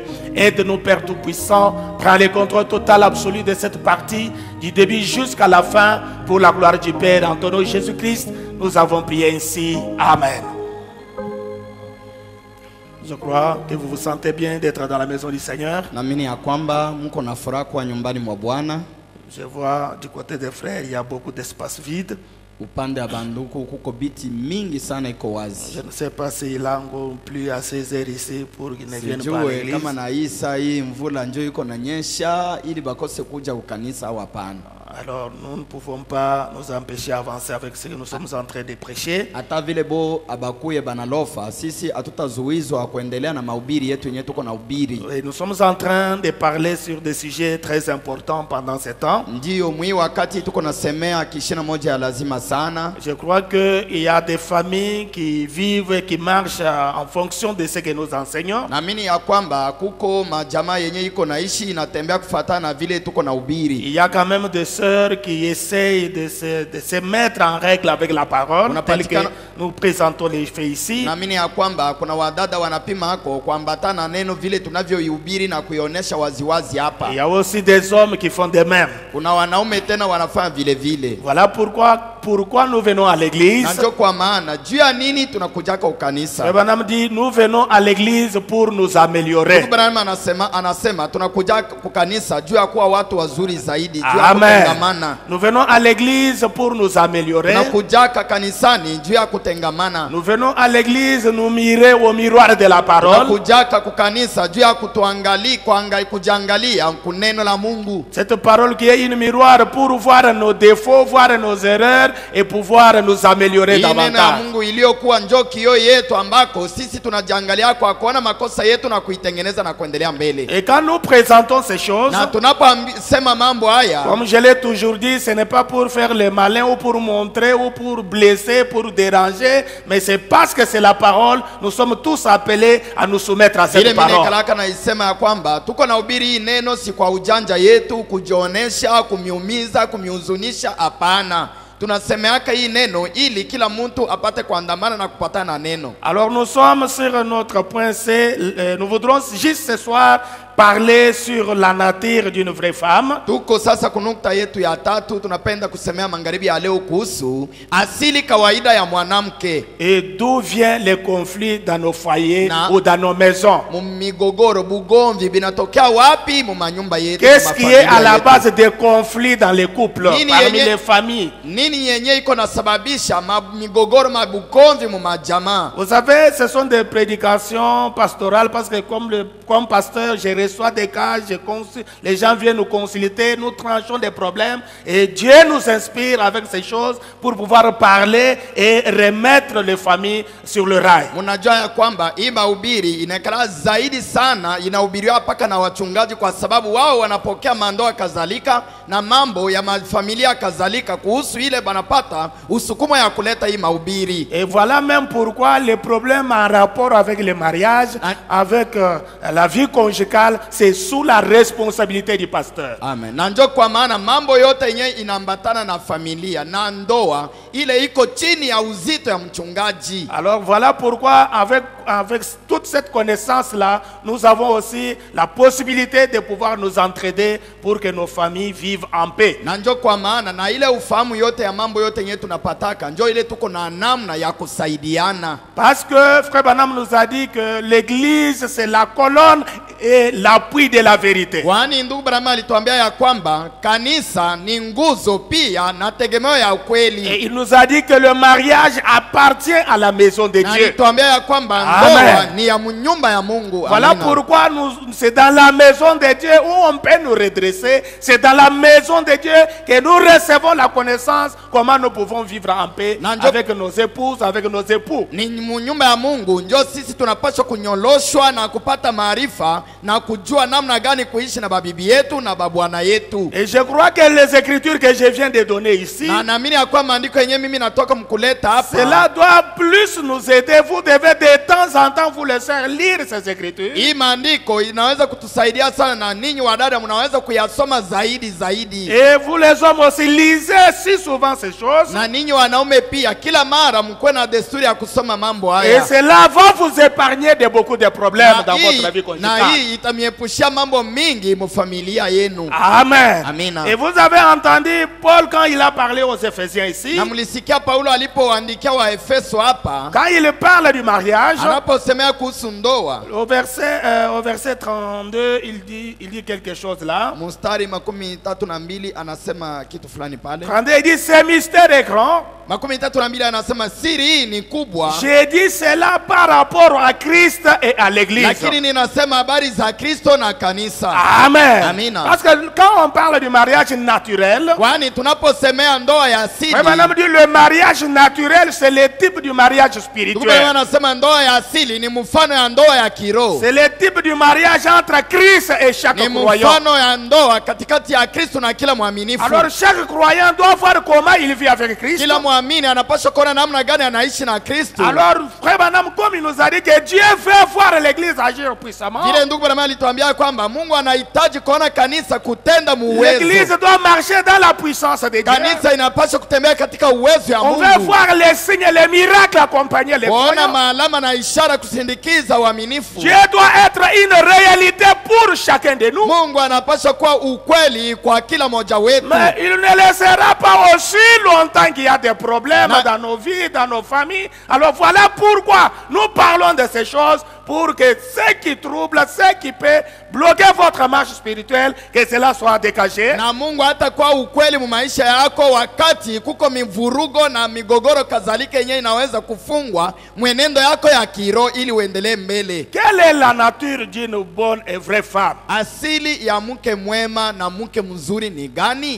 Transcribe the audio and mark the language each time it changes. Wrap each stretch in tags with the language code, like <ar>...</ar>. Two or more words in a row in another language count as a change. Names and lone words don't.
<fr>Aide-nous, Père Tout-Puissant, prends le contrôle total, absolu de cette partie, du début jusqu'à la fin, pour la gloire du Père. En ton nom, Jésus-Christ, nous avons prié ainsi. Amen. Je crois que vous vous sentez bien d'être dans la maison du Seigneur. Je vois du côté des frères, il y a beaucoup d'espace vide.</fr> <sw>Upande wa banduku kuko biti mingi sana iko wazi.</sw> <fr>Je ne sais pas si il a plus à 16 heures ici pour qu'ils ne viennent pas à l'église.</fr> <sw>Kama na Isa hii mvula njoo iko nanyesha ili bakose kuja kukanisa au hapana.</sw> <fr>Alors nous ne pouvons pas nous empêcher d'avancer avec ce que nous sommes en train de prêcher.</fr> <sw>Hata vile bo abakuye banalofa sisi hatutazuizwa kuendelea na mahubiri yetu yenyewe tuko na hubiri.</sw> <fr>Nous sommes en train de parler sur des sujets très importants pendant ce temps.</fr> <sw>Ndio mwi wakati tuko nasemea kishina moja ya lazima sana.</sw> <fr>Je crois que il y a des familles qui vivent et qui marchent en fonction de ce que nous enseignons.</fr> <sw>Naamini ya kwamba kuko majamaa yenyewe iko naishi inatembea kufuatana na vile tuko na hubiri.</sw> <fr>Il y a quand même des sœurs qui essayent de se mettre en règle avec la parole, tel que nous présentons les faits ici.</fr> <sw>Naamini ya kwamba kuna wadada wanapima ako kuambatana neno vile tunavyoihubiri na kuionyesha waziwazi hapa.</sw> <fr>Il y a aussi des hommes qui font de même.</fr> <sw>Kuna wanaume tena wanafanya vile vile.</sw> <fr>Voilà pourquoi nous venons à l'église.</fr> <sw>Na ndio kwa maana juu ya nini tunakujaka ukanisa.</sw> <fr>Abraham dit nous venons à l'église pour nous améliorer.</fr> <sw>Abraham anasema tunakuja kukanisa juu ya kuwa watu wazuri zaidi, juu ya Amen. kutengamana.</sw> <fr>Nous venons à l'église pour nous améliorer.</fr> <sw>Tunakujaka kanisani juu ya kutengamana.</sw> <fr>Nous venons à l'église nous mirer au miroir de la parole.</fr> <sw>Tunakujaka kukanisa juu ya kujiangalia kuneno la Mungu.</sw> <fr>Cette parole qui est une miroir pour voir nos défauts, voir nos erreurs et pouvoir nous améliorer davantage.</fr> <sw>Neno la Mungu iliyokuwa njoo kioo yetu ambako sisi tunajiangalia kwa kuona makosa yetu na kuitengeneza na kuendelea mbele.</sw> <fr>Et quand nous présentons ces choses,</fr> <sw>na tunaposema mambo haya,</sw> <fr>comme je l'ai toujours dit, ce n'est pas pour faire le malin ou pour montrer ou pour blesser, pour déranger, mais c'est parce que c'est la parole. Nous sommes tous appelés à nous soumettre à cette parole.</fr> <sw>Naisema ya kwamba tuko na hubiri neno si kwa ujanja yetu, kujionesha, kumiumiza, kumihuzunisha, hapana. Tunasemeaka hii neno ili kila mtu apate kuandamana na kupatana neno.</sw> <fr>Alors nous sommes sur notre point C. Nous voudrons juste ce soir parler sur la nature d'une vraie femme.</fr> <sw>Tuko sasa kunukta yetu ya tatu, tunapenda kusemea magharibi ya leo kuhusu asili kawaida ya mwanamke.</sw> <fr>Et d'où vient les conflits dans nos foyers ou dans nos maisons.</fr> <sw>Migogoro, bugomvi binatokea wapi mu manyumba yetu?</sw> <fr>Qu'est-ce qui est à la base des conflits dans les couples, parmi les familles?</fr> <sw>Nini yenye iko nasababisha migogoro, mabugomvi mu majamaa?</sw> <fr>Vous savez, ce sont des prédications pastorales parce que comme pasteur, je reçois des cas, les gens viennent nous consulter, nous tranchons des problèmes et Dieu nous inspire avec ces choses pour pouvoir parler et remettre les familles sur le rail.</fr> <sw>Munajua ya kwamba hii mahubiri inakala zaidi sana, inahubiriwa paka na wachungaji kwa sababu wao wanapokea mandoa kadhalika na mambo ya familia kadhalika kuhusu ile banapata usukumo ya kuleta hii mahubiri.</sw> <fr>Et voilà même pourquoi les problèmes en rapport avec le mariage, avec la vie conjugale, c'est sous la responsabilité du pasteur. Amen.</fr> <sw>Na ndio kwa maana mambo yote yenye inaambatana na familia na ndoa ile iko chini ya uzito ya mchungaji.</sw> <fr>Alors voilà pourquoi avec toute cette connaissance là, nous avons aussi la possibilité de pouvoir nous entraider pour que nos familles vivent en paix.</fr> <sw>Na ndio kwa maana na ile ufahamu yote ya mambo yote yenye tunapataka ndio ile tuko na namna ya kusaidiana.</sw> <fr>Parce que Frère Branham nous a dit que l'église c'est la colonne et l'appui de la vérité.</fr> <sw>Kwani ndugu Branham alituambia ya kwamba kanisa ni nguzo pia na tegemeo ya ukweli.</sw> <fr>Et il nous a dit que le mariage appartient à la maison de Dieu.</fr> <sw>Alituambia ya kwamba ndoa ni ya nyumba ya Mungu.</sw> <fr>Voilà pourquoi c'est dans la maison de Dieu où on peut nous redresser. C'est dans la maison de Dieu que nous recevons la connaissance comment nous pouvons vivre en paix avec nos épouses, avec nos époux.</fr> <sw>Ni nyumba ya Mungu ndio sisi tunapaswa kunyoloshwa na kupata maarifa na kujua namna gani kuishi na babibi yetu na babwana yetu.</sw> <fr>Et je crois que les écritures que je viens de donner ici,</fr> <sw>na naamini ya kwamba maandiko yenyewe mimi natoka mkuleta hapa,</sw> <fr>cela doit plus nous aider. Vous devez de temps en temps vous laisser lire ces écritures.</fr> <sw>Hii maandiko inaweza kutusaidia sana, na ninyi wadada mnaweza kuyasoma zaidi.</sw> <fr>Et vous les hommes aussi lisez si souvent ces choses.</fr> <sw>Na ninyi wanaume pia kila mara mkuwe na desturi ya kusoma mambo haya.</sw> <fr>Et cela va vous épargner de beaucoup de problèmes dans votre vie conjugale.</fr> <sw>Na hii itamiepushia mambo mingi mfamilia yenu. Amen. Amina.</sw> <fr>Et vous avez entendu Paul quand il a parlé aux Éphésiens ici.</fr> <sw>Na mlisikia Paulo alipoandikia wa Efeso hapa,</sw> <fr>quand il parle du mariage,</fr> <sw>anaposemea kuhusu ndoa,</sw> <fr>au verset 32, il dit quelque chose là.</fr> <sw>Mstari 32 anasema kitu fulani pale.</sw> <fr>32 il dit ce mystère est grand.</fr> <sw>32 anasema siri hii ni kubwa.</sw> <fr>J'ai dit cela par rapport à Christ et à l'église.</fr> <sw>Lakini ninasema habari za Kristo na kanisa. Amen. Amina.</sw> <fr>Parce que quand on parle du mariage naturel,</fr> <sw>kwani tunaposemea ndoa ya asili,</sw> <fr>madame dit le mariage naturel c'est le type du mariage spirituel.</fr> <sw>Anasema ndoa ya asili ni mfano ya ndoa ya kiroho.</sw> <fr>C'est le type du mariage entre Christ et chaque croyant.</fr> <sw>Ni mfano ya ndoa katikati ya Kristo na kila mwaminifu.</sw> <fr>Alors chaque croyant doit voir comment il vit avec Christ.</fr> <sw>Kila mwamini anapaswa kuona namna gani anaishi na Kristo.</sw> <fr>Alors frère Branham, comme il nous a dit que Dieu veut voir l'église agir puissamment,</fr> <sw>vile ndugu Branham alituambia kwamba Mungu anahitaji kuona kanisa kutenda muwezo.</sw> <fr>L'église doit marcher dans la puissance de Dieu.</fr> <sw>Kanisa inapaswa kutembea katika uwezo ya Mungu.</sw> <fr>On veut voir les signes, les miracles accompagner les croyants.</fr> <sw>Kuona maalama na ishara kusindikiza waaminifu.</sw> <fr>Dieu doit être une réalité pour chacun de nous.</fr> <sw>Mungu anapaswa kuwa ukweli kwa kila mmoja wetu.</sw> <fr>Mais il ne laissera pas aussi longtemps qu'il y a des problèmes dans nos vies, dans nos familles. Alors voilà pourquoi nous parlons de ces choses, pour que ce qui trouble, ce qui peut bloquer votre marche spirituelle, que cela soit dégagé.</fr> <sw>Na Mungu hatakuwa ukweli mu maisha yako wakati kuko mivurugo na migogoro kadhalika yenyewe inaweza kufungwa mwenendo yako ya kiroho ili uendelee mbele.</sw> <fr>Quelle est la nature d'une bonne et vraie femme?</fr> <sw>Asili ya mke mwema na mke mzuri ni gani?</sw>